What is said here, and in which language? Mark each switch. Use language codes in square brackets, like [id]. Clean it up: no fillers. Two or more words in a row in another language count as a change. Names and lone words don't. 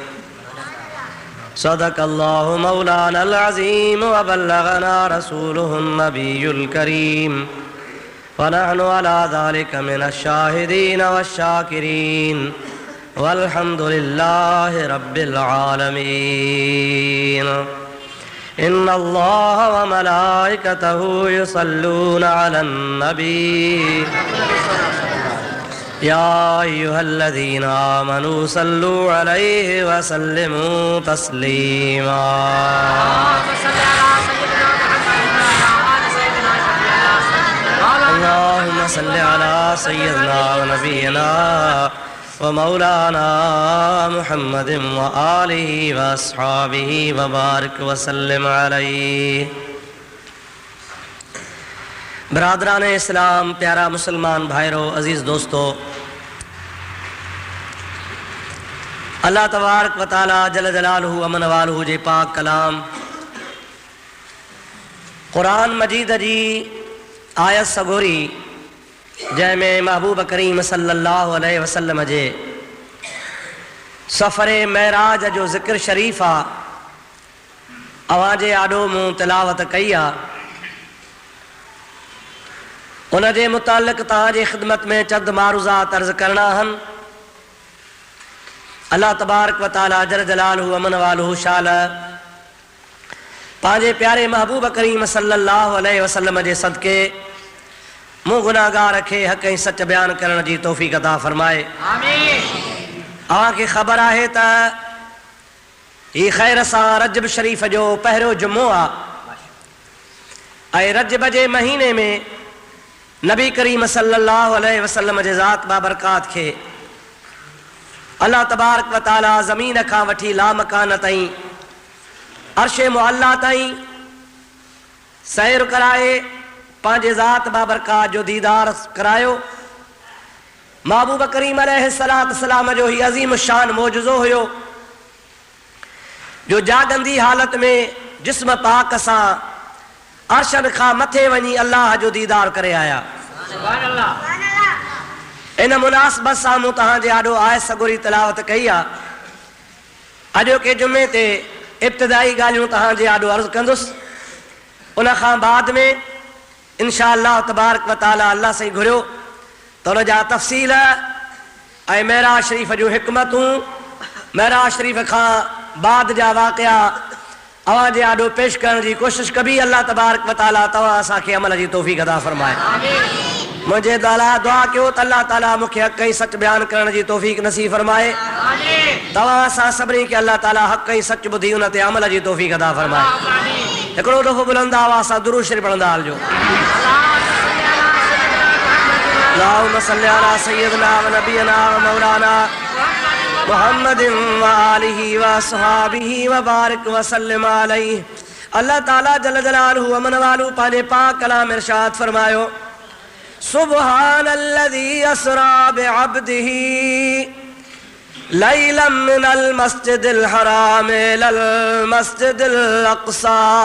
[ar] صدق الله مولانا العظيم وبلغنا رسوله النبي الكريم ونحن على ذلك من الشاهدين والشاكرين والحمد لله رب العالمين. إن الله وملائكته يصلون على النبي يا أيها الذين آمنوا صلوا عليه وسلموا تسليما. اللهم صل على سيدنا ونبينا ومولانا محمد وآله وأصحابه وبارك وسلم عليه. [sd] बरादरान इस्लाम, प्यारा मुसलमान भाइरों, अजीज़ दोस्तों, [ar] الله تبارك وتعالى جل جلاله عم نواله [sd] जे पाक कलाम क़ुरान मजीद जी आयत सगोरी जंहिंमें महबूब करीम [ar] صلى الله عليه وسلم [sd] जे सफ़रे महराज जो ज़िक्र शरीफ़ आहे, अवां जे आॾो मूं तिलावत कई आहे। उन जे मुतालिक़ तव्हांजी ख़िदमत में चंद मारूज़ात अर्ज़ करणा आहिनि। [ar] الله تبارك وتعالى جل جلاله عم نواله [sd] शाल पंहिंजे प्यारे महबूब करीम [ar] صلى الله عليه وسلم [sd] जे सदके मूं गुनाहगार खे हक़ ऐं सच बयान करण जी तौफ़ीक़ अता फ़रमाए। आमीन। अव्हांखे ख़बर आहे त ही ख़ैर सां रजब शरीफ़ जो पहिरियों जुमो आहे ऐं रजब जे महीने में नबी करीम [ar] صلى الله عليه وسلم [sd] जे ज़ात बाबरकात खे [ar] الله تبارك وتعالى [sd] ज़मीन खां वठी लामकान ताईं अर्शे मुअल्ला ताईं सैर कराए पंहिंजे ज़ात बाबरकात जो दीदार करायो। महबूब करीम अलैहिस्सलाम जो ही अज़ीम शान मौजूज़ो हुयो जो जागंदी हालत में जिस्म पाक सां अर्शन खां मथे वञी अल्लाह जो दीदार करे आया। इन मुनासिबत सां मूं तव्हांजे आॾो आए सगुरी तिलावत कई आहे। अॼोके जुमे ते इब्तिदाई ॻाल्हियूं तव्हांजे आॾो अर्ज़ु कंदुसि, उन खां बाद में [ar] إن شاء الله تبارك وتعالى [sd] अल्लाह साईं घुरियो त उन जा तफ़सील ऐं मेराज शरीफ़ जूं हिकमतूं, मेराज शरीफ़ खां बाद जा वाक़िया अवां जे आॾो पेश करण जी कोशिश कबी। [ar] الله تبارك وتعالى [sd] तव्हां असांखे अमल जी तौफ़ीक़ अता फ़रमाए। मुझे दुआ कयो त अल्लाह ताला मूंखे हक़ ऐं सच बयान करण जी तौफ़ीक़ नसीब फरमाए। तव्हां असां सभिनी खे अल्लाह ताला हक़ ऐं सच ॿुधी उन ते अमल जी तौफ़ीक़ अता फरमाए। हिकिड़ो दफ़ो बुलंद आवाज़ सां दुरूद शरीफ़ पढ़ंदा हलिजो। [ar] اللهم صل على سيدنا ونبينا ومولانا محمد وآله وأصحابه وبارك وسلم عليه. الله تعالى جل جلاله عم نواله [sd] पंहिंजे पाक कलाम इरशाद फरमायो, [ar] سبحان الذي أسرى بعبده ليلا من المسجد الحرام إلى المسجد الأقصى